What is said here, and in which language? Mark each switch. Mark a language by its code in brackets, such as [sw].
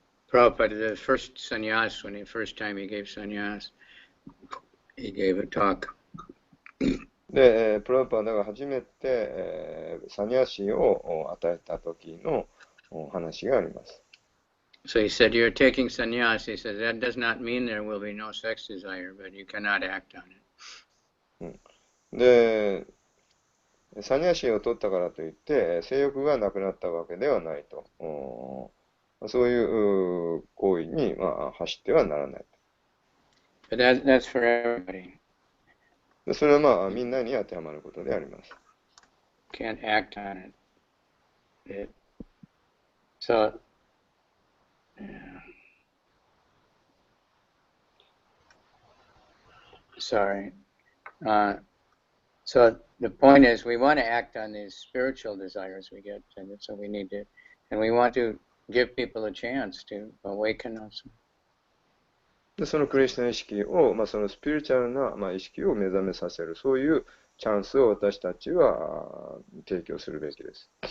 [en] Prabhupada, the first sannyas, when the first time he gave sannyas, he gave a talk. [ja] で、プラブパダが初めて、サニャシを与えた時の話があります。 [en] So he said, you're taking sannyas. He said, that does not mean there will be no sex desire, but you cannot act on it. [ja] で、サニャシを取ったからといって、性欲がなくなったわけではないと。そういう行為に、走ってはならない。 [en] But that's for everybody. [ja] それはみんなに当てはまることであります。 [en] Can't act on it. So, sorry. So the point is, we want to act on these spiritual desires we get, and so we need to, and we want to give people a chance to awaken us. [ja] でそのクリスチャン意識を、そのスピリチュアルな、意識を目覚めさせる、そういうチャンスを私たちは提供するべきです。